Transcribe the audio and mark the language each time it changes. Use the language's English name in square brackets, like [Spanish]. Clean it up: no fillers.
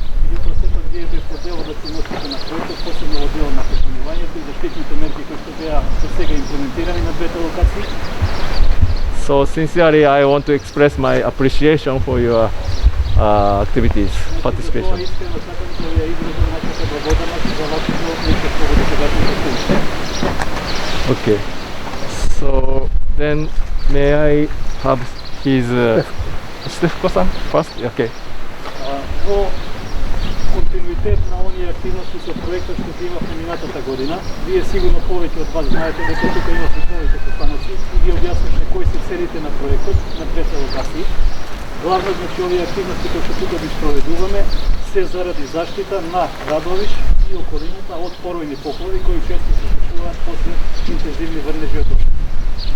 [Macedonian] Меѓутоа сепак вие бевте дел да се носите на проектот, посебно во делот на починувањето и заштитните мерки кои што беа до сега имплементирани на двете локации. [English] So sincerely, I want to express my appreciation for your activities, participation. [Macedonian] Искрено сакам да ја изразам нашата благодарност за вашето учество во досегашните случаи. [English] Okay. So then, may I have his Stefko-san first? Okay. [Macedonian] Во континуитет на оние активности со проектот што ги имавме минатата година, вие сигурно повеќе од вас знаете дека тука имавме повеќе постаноци и ги објаснивме кои се целите на проектот на двете локации. Главно, значи, овие активности кои што тука ги спроведуваме се заради заштита на Радовиш и околината од поројни поплави кои често се случуваат после интензивни врнежи од дожд.